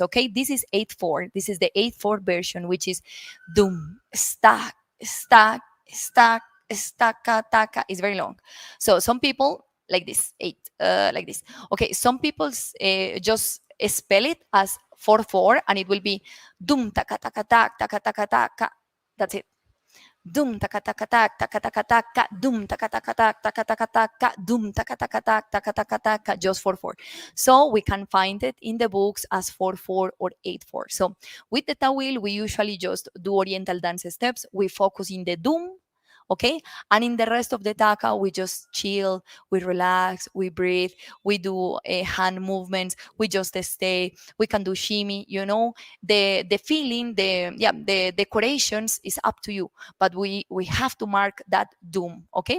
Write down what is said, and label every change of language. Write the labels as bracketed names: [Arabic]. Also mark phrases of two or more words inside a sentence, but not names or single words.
[English] Okay, this is 8/4. This is the 8/4 version, which is dum, stack, stack, stack, stacka, taka. It's very long. So some people like this, like this. Okay, some people just spell it as 4/4, and it will be dum taka taka tak taka taka taka. That's it. Dum taka taka tak taka taka taka dum taka taka tak taka taka taka dum taka taka tak taka taka taka, just 4/4. So we can find it in the books as 4/4 or 8/4. So with the tawil, we usually just do oriental dance steps. We focus in the dum, okay, and in the rest of the taka we just chill, we relax, we breathe, we do hand movements, we just stay, we can do shimmy, the feeling, the decorations is up to you, but we have to mark that doom, okay?